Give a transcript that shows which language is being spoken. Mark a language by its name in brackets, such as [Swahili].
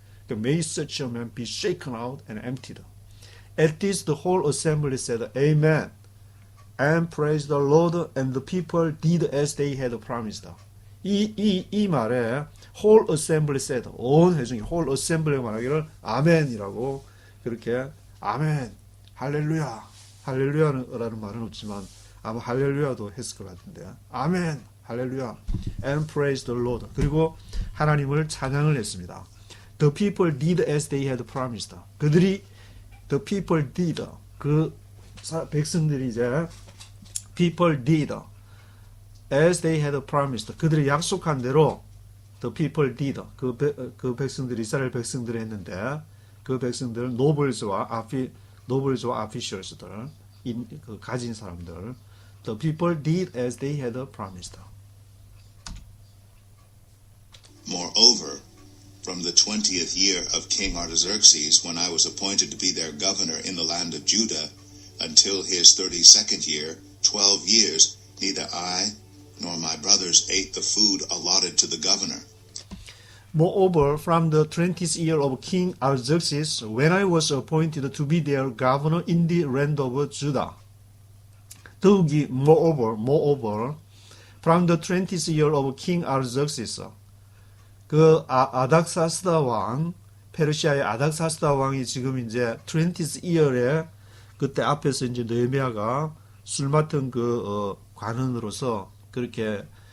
[English] May such a man be shaken out and emptied. At this the whole assembly said, Amen, and praised the Lord, and the people did as they had promised. [Korean] 이 말에 [English] whole assembly said, [Korean] 온 회중이 [English] whole assembly [Korean] 가 말하기를 아멘이라고, 그렇게 아멘, 할렐루야, 할렐루야라는 말은 없지만 아마 할렐루야도 했을 것 같은데, 아멘, 할렐루야, [English] and praised the Lord, [Korean] 그리고 하나님을 찬양을 했습니다. [English] The people did as they had promised. [Korean] 그들이 [English] the people did, [Korean] 그 백성들이 이제 [English] people did as they had promised, [Korean] 그들이 약속한 대로 [English] the people did, [Korean] 그 백성들이 이스라엘 백성들이 했는데, 그 백성들 노블즈와 아피셜스들, 그 가진 사람들, [English] the people did as they had promised. Moreover, from the 20th year of King Artaxerxes, when I was appointed to be their governor in the land of Judah, until his 32nd year, 12 years, neither I nor my brothers ate the food allotted to the governor. Moreover, from the 20th year of King Artaxerxes, when I was appointed to be their governor in the land of Judah. [Korean] 더욱이 moreover, [English] from the 20th year of King Artaxerxes, [Korean] 그 아닥사스다 왕, 페르시아의 아닥사스다 왕이 지금 이제 [English] 20th year [Korean] 에, 그때 앞에서 이제 느헤미야가 술 맡은 그 관원으로서 그렇게